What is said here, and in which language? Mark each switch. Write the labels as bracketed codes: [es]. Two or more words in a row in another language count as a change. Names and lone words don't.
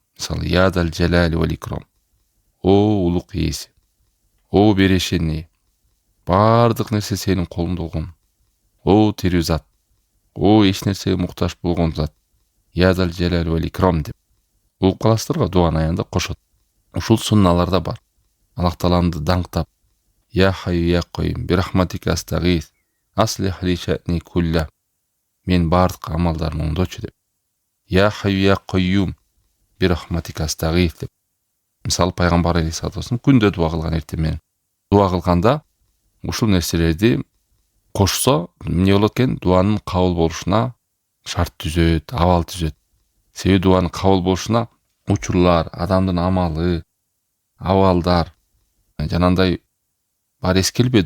[ky] Мисалы, [ar] يا ذا الجلال والإكرام. [ky] О улук ээси, о берешени, бардык нерсе сенин колуңда болгон. О тирүү зат, о эч нерсеге муктаж болгон зат. [ar] يا ذا الجلال والإكرام [ky] деп. Угуп каласыздар го, дуанын аягында кошот. Ушул сунналарда бар. Аллах Тааламды даңктап, [ar] يا حي يا قيوم برحمتك أستغيث أصلح لي شأني كله. [ky] Мен бардык амалдарымды оңдочу деп. [ar] يا حي يا قيوم برحمتك أستغيث [ky] деп. Мисалы пайгамбар [ar] عليه الصلاة والسلام [ky] күндө дуа кылган эртең менен. Дуа кылганда ушул нерселерди кошсо, эмне болот экен? Дуанын кабыл болушуна шарт түзөт, абал түзөт. Себеби дуанын кабыл болушуна учурлар, адамдын амалы, абалдар жанандай бар эскилбеди.